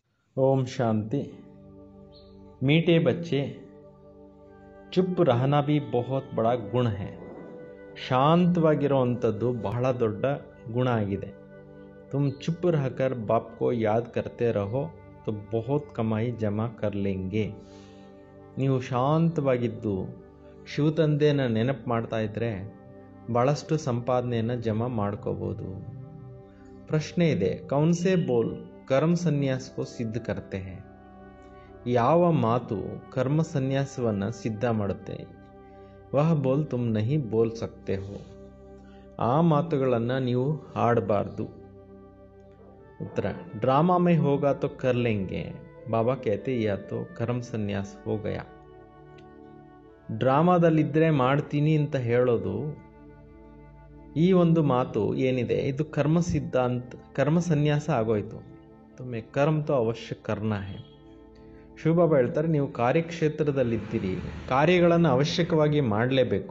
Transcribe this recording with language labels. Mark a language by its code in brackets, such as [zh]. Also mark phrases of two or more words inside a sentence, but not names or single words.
[hi] ओम शांति। मीठे बच्चे, ಚುಪ್ रहना भी बहुत बड़ा गुण है. [kn] ಶಾಂತವಾಗಿರುವಂಥದ್ದು ಬಹಳ ದೊಡ್ಡ ಗುಣ ಆಗಿದೆ. [hi] तुम चुप रहकर बाप को याद करते रहो तो बहुत कमाई जमा कर लेंगे. [kn] ನೀವು ಶಾಂತವಾಗಿದ್ದು ಶಿವತಂದೆನ ನೆನಪು ಮಾಡ್ತಾ ಇದ್ದರೆ ಭಾಳಷ್ಟು ಸಂಪಾದನೆಯನ್ನು ಜಮಾ ಮಾಡ್ಕೋಬೋದು. ಪ್ರಶ್ನೆ ಇದೆ, [hi] कौन से बोल कर्म सन्यास को सिद्ध करते हैं. [kn] ಯಾವ ಮಾತು ಕರ್ಮ ಸನ್ಯಾಸವನ್ನು ಸಿದ್ಧ ಮಾಡುತ್ತೆ? [hi] वह बोल तुम नहीं बोल सकते हो. [kn] ಆ ಮಾತುಗಳನ್ನು ನೀವು ಆಡಬಾರ್ದು. [hi] ಉತ್ತರ, ड्रामा में होगा तो कर लेंगे. ಬಾಬಾ कहते या तो कर्म सन्यास हो गया. [kn] ಡ್ರಾಮಾದಲ್ಲಿದ್ದರೆ ಮಾಡ್ತೀನಿ ಅಂತ ಹೇಳೋದು, ಈ ಒಂದು ಮಾತು ಏನಿದೆ ಇದು ಕರ್ಮ ಸಿದ್ಧಾಂತ, ಕರ್ಮ ಸನ್ಯಾಸ ಆಗೋಯ್ತು. [hi] तुम्हें कर्म तो अवश्य करना है. [kn] ಶಿವಬಾಬಾ ಹೇಳ್ತಾರೆ, ನೀವು ಕಾರ್ಯಕ್ಷೇತ್ರದಲ್ಲಿದ್ದೀರಿ, ಕಾರ್ಯಗಳನ್ನು ಅವಶ್ಯಕವಾಗಿ ಮಾಡಲೇಬೇಕು.